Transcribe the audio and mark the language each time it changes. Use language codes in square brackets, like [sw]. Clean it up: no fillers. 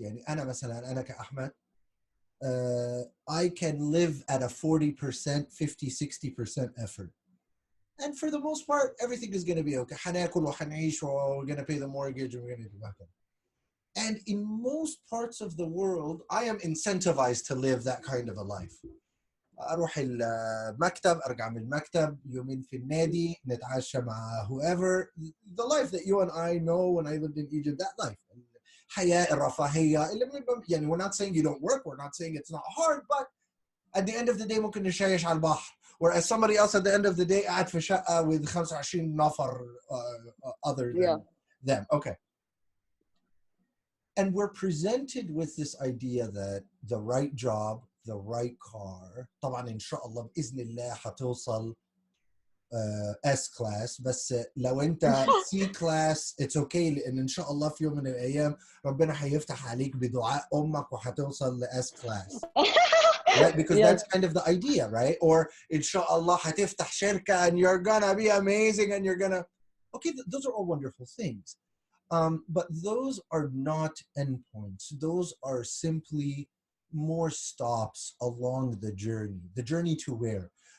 [ar] يعني أنا مثلا أنا كأحمد [en] I can live at a 40%, 50, 60% effort. And for the most part, everything is going to be okay. [ar] حناكل وحنعيش, [en] we're going to pay the mortgage, and we're going to do that. And in most parts of the world, I am incentivized to live that kind of a life. [ar] أروح المكتب, أرجع من المكتب, يومين في النادي, نتعشى مع whoever. [en] The life that you and I know when I lived in Egypt, that life. [ar] حياة الرفاهية. [en] يعني we're not saying you don't work, we're not saying it's not hard, but at the end of the day [ar] ممكن نشيش على البحر. [en] Whereas somebody else at the end of the day [ar] قاعد في شقة [en] with 25 نفر other than them. Okay. [ar] And we're presented with this idea that the right job, the right car, طبعا إن شاء الله بإذن الله حتوصل S class, بس لو أنت C class [en] it's okay, [ar] لأن إن شاء الله في يوم من الأيام ربنا حيفتح عليك بدعاء أمك وحتوصل ل S class. [en] Right? Because that's kind of the idea, right? Or [ar] إن شاء الله حتفتح شركة [en] and you're gonna be amazing and you're gonna... Okay, those are all wonderful things. But those are not endpoints. Those are simply more stops along the journey. The journey to where?